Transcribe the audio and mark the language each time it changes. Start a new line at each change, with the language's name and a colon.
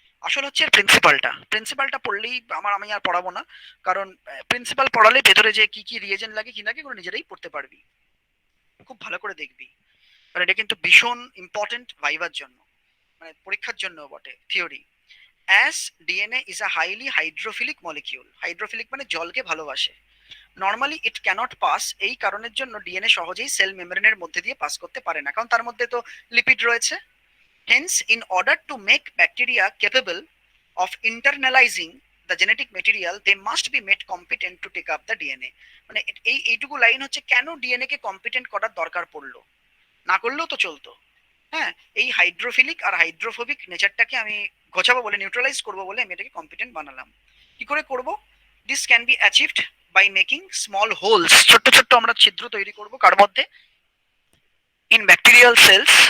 Bangla: আসল হচ্ছে প্রিন্সিপালটা পড়লেই আমি আর পড়াবো না, কারণ প্রিন্সিপাল পড়ালে ভেতরে যে কি কি রিয়েজেন্ট লাগে কি লাগে এগুলো নিজেরাই পড়তে পারবি, খুব ভালো করে দেখবি, কারণ এটা কিন্তু ভীষণ ইম্পর্টেন্ট ভাইবার জন্য, মানে পরীক্ষার জন্য বটে theory.
English: as DNA is a highly hydrophilic molecule,
Bangla: hydrophilic মানে জলকে ভালোবাসে।
English: normally it cannot pass,
Bangla: এই কারণের জন্য ডিএনএ সহজেই সেল মেমব্রেনের মধ্যে দিয়ে পাস করতে পারে না, কারণ তার মধ্যে তো লিপিড রয়েছে।
English: Hence, in order to make bacteria capable of internalizing the genetic material, they must be made competent to take up the DNA.
Bangla: মানে এইটুকু লাইন হচ্ছে কেন ডিএনএ কে কম্পিটেন্ট করার দরকার পড়লো, না করলেও তো চলতো। হ্যাঁ, এই হাইড্রোফিলিক আর হাইড্রোফোবিক নেচারটাকে আমি ঘোচাবো বলে, নিউট্রালাইজ করবো বলে আমি এটাকে কম্পিটেন্ট বানালাম। কি করে করব?
English: this can be achieved by making small holes,
Bangla: ছোট্ট ছোট্ট আমরা ছিদ্র তৈরি করব কার মধ্যে,
English: In bacterial cells.